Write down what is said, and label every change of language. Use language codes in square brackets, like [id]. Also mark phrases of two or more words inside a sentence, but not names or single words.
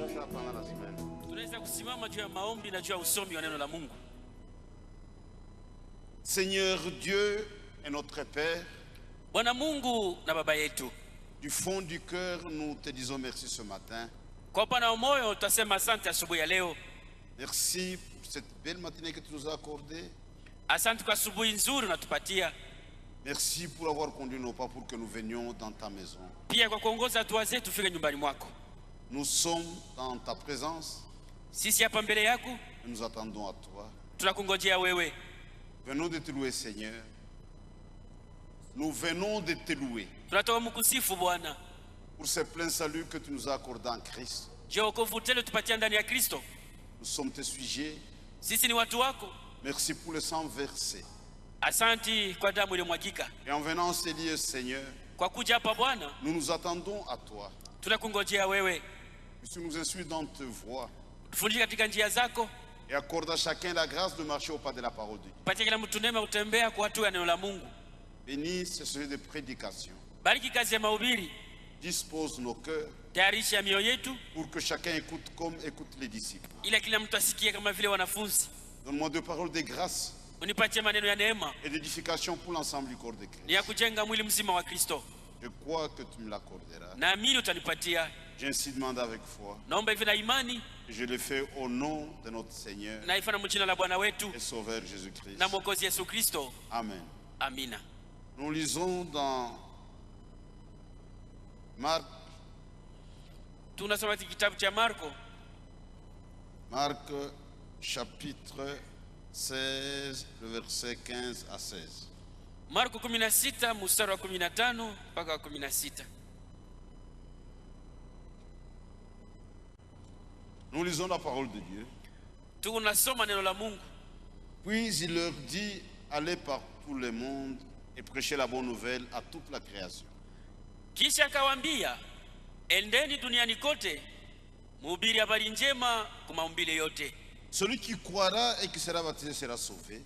[fr] pendant la semaine. [sw] Tunaweza kusimama juu ya maombi na juu ya usomi wa neno la Mungu. [fr] Seigneur Dieu et notre Père, [sw] Bwana Mungu na Baba yetu, [fr] du fond du cœur, nous te disons merci ce matin. [sw] kwa upana wa moyo tutasema asante asubuhi ya leo. [fr] Merci pour cette belle matinée que tu nous as accordée. [sw] Asante kwa asubuhi nzuri unatupatia. [fr] Merci pour avoir conduit nos pas pour que nous venions dans ta maison. [sw] Pia kwa kuongoza hatua zetu tufike nyumbani mwako. [fr] Nous sommes dans ta présence. [sw] Sisi hapa mbele yako [fr] Nous attendons à toi. [sw] tunakungojea wewe. [fr] Venons de te louer, Seigneur. Nous venons de te louer [sw] Tunatoka mkusifu Bwana. [fr] pour ce plein salut que tu nous as accordé en Christ. [sw] Je wokovu tele tupatia ndani ya Kristo. [fr] Nous sommes tes sujets. [sw] Sisi ni watu wako. [fr] Merci pour le sang versé. [sw] Asanti kwa damu iliyomwagika. [fr] Et en venant en ces lieux, Seigneur, [sw] Kwa kuja hapa Bwana, [fr] nous nous attendons à toi. [sw] tunakungojea wewe. [fr] Que tu nous instruis dans tes voies [sw] Tufundishe katika njia zako. [fr] et accorde à chacun la grâce de marcher au pas de la parole de Dieu. [sw] Patia kila mtu neema utembea kwa hatua ya neno la Mungu. [fr] Bénis ce sujet de prédication. [sw] Bariki kazi ya mahubiri. [fr] Dispose nos cœurs [sw] Tayarisha mioyo yetu [fr] pour que chacun écoute comme écoutent les disciples. [sw] ila kila mtu asikie kama vile wanafunzi. [fr] Donne-moi deux paroles de grâce [sw] Unipatie maneno ya neema [fr] et d'édification pour l'ensemble du corps de Christ. [sw] ni ya kujenga mwili mzima wa Kristo. [fr] Je crois que tu me l'accorderas. [sw] Naamini utanipatia. [fr] J'ai ainsi demandé avec foi [sw] Naomba hivi na imani [fr] et je le fais au nom de notre Seigneur [sw] na ifana mjina la Bwana wetu [fr] et Sauveur Jésus-Christ. [sw] na Mwokozi Yesu Kristo. [fr] Amen. [sw] Amina. [fr] Nous lisons dans Marc, [sw] Tunasoma kitabu cha Marko, [fr] Marc chapitre 16, le verset 15 à 16. [sw] Marko 16 mstari wa 15 mpaka wa 16. [fr] Nous lisons la parole de Dieu. [sw] Tunasoma neno la Mungu. [fr] Puis il leur dit, allez par tout le monde et prêchez la bonne nouvelle à toute la création. [sw] Kisha akawaambia, endeni duniani kote, mhubiri habari njema kwa maumbile yote. [fr] Celui qui croira et qui sera baptisé sera sauvé,